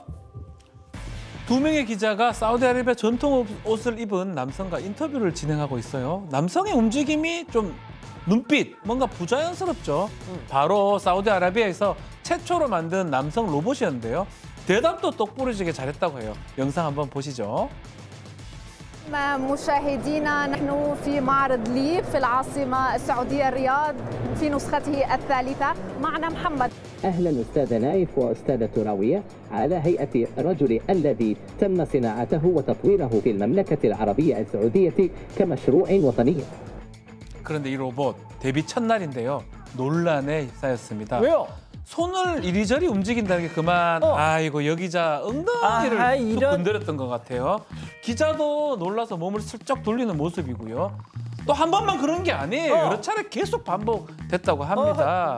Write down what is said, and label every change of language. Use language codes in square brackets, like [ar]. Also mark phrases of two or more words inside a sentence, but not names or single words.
[ko] 2명의 기자가 사우디아라비아 전통 옷을 입은 남성과 인터뷰를 진행하고 있어요. 남성의 움직임이 좀 눈빛, 뭔가 부자연스럽죠. 바로 사우디아라비아에서 최초로 만든 남성 로봇이었는데요. 대답도 똑부러지게 잘했다고 해요. 영상 한번 보시죠. [ar] مشاهدينا نحن في معرض ليب في العاصمة السعودية الرياض في نسخته الثالثة معنا محمد. أهلا أستاذ نايف وأستاذة راوية على هيئة الرجل الذي تم صناعته وتطويره في المملكة العربية السعودية كمشروع وطني. [ko] 그런데 이 로봇 데뷔 첫날인데요. 논란에 휩싸였습니다. 왜요? 손을 이리저리 움직인다는 게 그만 아이고 여기자 엉덩이를 툭 건드렸던 것 같아요. 기자도 놀라서 몸을 슬쩍 돌리는 모습이고요. 또 한 번만 그런 게 아니에요. 여러 차례 계속 반복됐다고 합니다.